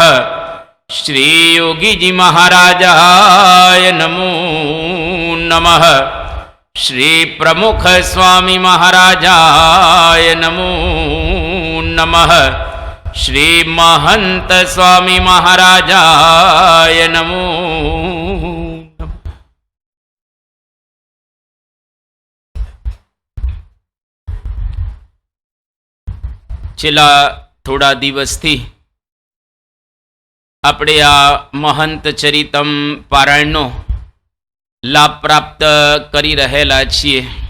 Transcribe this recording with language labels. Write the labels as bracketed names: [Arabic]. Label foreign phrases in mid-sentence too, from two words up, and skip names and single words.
[Sanskrit] श्री योगी जी महाराजाय नमो नमः। श्री प्रमुख स्वामी महाराजाय नमो नमः। श्री महंत स्वामी महाराजाय नमो। [Gujarati] છેલ્લા થોડા દિવસથી આપણે આ મહંત ચરિતમ પારાયણનો લાભ પ્રાપ્ત કરી રહેલા છીએ.